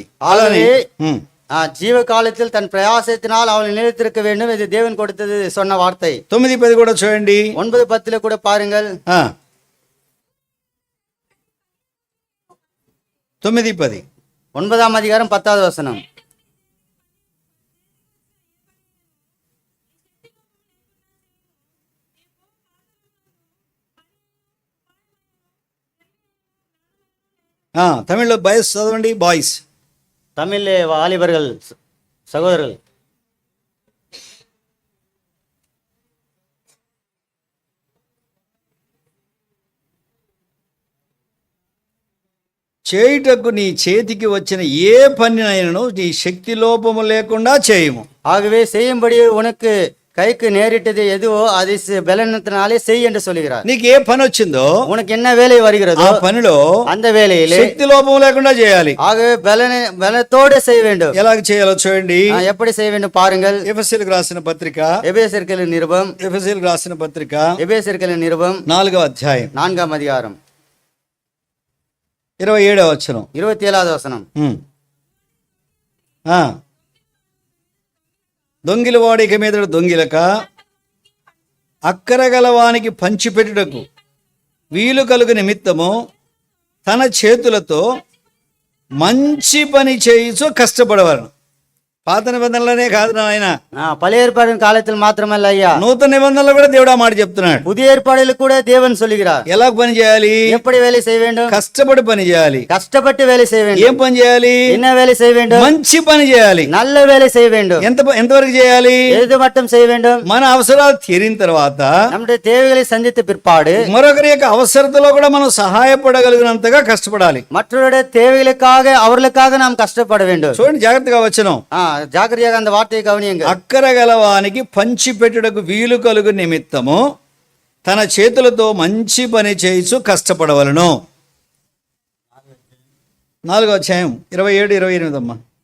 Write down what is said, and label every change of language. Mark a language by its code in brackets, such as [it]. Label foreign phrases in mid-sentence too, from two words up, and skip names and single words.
[te] అలానే [ta] ஜீவ காலத்தில் தன் பிரயாசத்தினால் அவள் நிலைத்திருக்க வேண்டும், இது தேவன் கொடுத்தது சொன்ன வார்த்தை. [te] 9:10 కూడా చూడండి. [ta] 9:10 கூட பாருங்கள். 9:10. 9ஆம் அதிகாரம் 10வது வசனம். [te] తమిళ్లో బాయ్స్ చదవండి. బాయ్స్, [ta] தமிழ்லே வாலிபர்கள், சகோதரர்கள். [te] చేయుటకు నీ చేతికి వచ్చిన ఏ పనినైనను నీ శక్తి లోపము లేకుండా చేయము. [ta] ஆகவே செய்யும்படி உனக்கு கைக்கு நேரிட்டது எதுவோ அதை பலனத்தினாலே செய் என்று சொல்கிறார். [te] నీకు ఏ పని వచ్చిందో, [ta] உனக்கு என்ன வேலை வருகிறதோ [te] ఆ పనిలో [ta] அந்த வேலையிலே [te] శక్తి లోపం లేకుండా చేయాలి. [ta] ஆகவே பலத்தோடு செய்ய வேண்டும். [te] ఎలాగ చేయాలో చూడండి. [ta] எப்படி செய்ய வேண்டும் பாருங்கள். [te] ఎఫెసీయులకు రాసిన పత్రిక, [ta] எபேசியர்களின் நிருபம், [te] ఎఫెసీయులకు రాసిన పత్రిక [ta] எபேசியர்களின் நிருபம் [te] 4వ అధ్యాయం [ta] 4ஆம் அதிகாரம் [te] 27వ వచనం. [ta] 27வது வசனம். [te] దొంగిల వాడిక మీద దొంగిలక అక్కరగలవానికి పంచిపెట్టుటకు వీలు కలుగు నిమిత్తము తన చేతులతో మంచి పని చేయుచు కష్టపడవలను. పాత నిబంధనలనే కాదు నాయన, [ta] பழைய ஏற்பாடின் காலத்தில் மாத்திரமல்ல ஐயா, [te] నూతన నిబంధనలు కూడా దేవుడు ఆ మాట చెప్తున్నాడు. [ta] புதிய ஏற்பாடில் கூட தேவன் சொல்லுகிறார். [te] ఎలా పని చేయాలి? [ta] எப்படி வேலை செய்ய வேண்டும்? [te] కష్టపడి పని చేయాలి. [ta] கஷ்டப்பட்டு வேலை செய்ய வேண்டும். [te] ఏం పని చేయాలి? [ta] என்ன வேலை செய்ய வேண்டும்? [te] మంచి పని చేయాలి. [ta] நல்ல வேலை செய்ய வேண்டும். [te] ఎంతవరకు చేయాలి? [ta] எது மட்டும் செய்ய வேண்டும்? [te] మన అవసరాలు తీరిన తర్వాత, [ta] நம்முடைய தேவைகளை சந்தித்த பிற்பாடு [te] మరొకరి యొక్క అవసరతలో కూడా మనం సహాయపడగలిగినంతగా కష్టపడాలి. [ta] மற்றவருடைய தேவைகளுக்காக அவர்களுக்காக நாம் கஷ்டப்பட வேண்டும். [te] చూడండి జాగ్రత్తగా వచనం. [ta] జాగ్రత్తగా அந்த వార్తயை கவனியுங்க. [te] అక్కర గలవానికి పంచిపెట్టుటకు వీలు కలుగు నిమిత్తము తన చేతులతో మంచి పని చేయిచు కష్టపడవలను. 4వ అధ్యాయం 27, 28 అమ్మా.